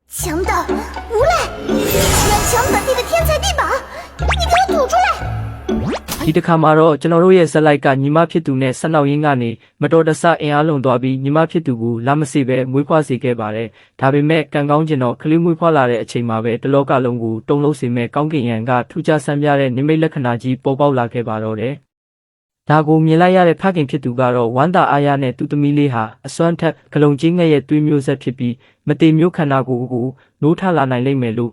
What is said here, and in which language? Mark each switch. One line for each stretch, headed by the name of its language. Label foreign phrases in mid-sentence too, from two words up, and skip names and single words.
Chinese: 强盗，无赖！居然抢本地的天才地宝，你给我吐出来！
Burmese: ဒီတစ်ခါမှာတော့ကျွန်တော်တို့ရဲ့ဇက်လိုက်ကညီမဖြစ်သူနဲ့ဆက်နောက်ရင်းကနေမတော်တဆအင်အားလုံးသွားပြီးညီမဖြစ်သူကိုလာမစေပဲမွေးဖွားစေခဲ့ပါတယ်။ဒါပေမဲ့ကံကောင်းကျင်တော့ကလေးမွေးဖွားလာတဲ့အချိန်မှာပဲတလောကလုံးကိုတုံလုံးစေမဲ့ကောင်းကင်ယံကထူးခြားဆန်းပြတဲ့နိမိတ် လက္ခဏာကြီးပေါ်ပေါက်လာခဲ့ပါတော့တယ်။ဒါကိုမြင်လိုက်ရတဲ့ဖခင်ဖြစ်သူကတော့ဝမ်းသာအားရနဲ့သူ့သမီးလေးဟာအစွမ်းထက်ကလုံကြီးငှက်ရဲ့သွေးမျိုးဆက်ဖြစ်ပြီးမတေမျိုးခန္ဓာကိုယ်ကိုနိုးထလာနိုင်လိမ့်မယ်လို့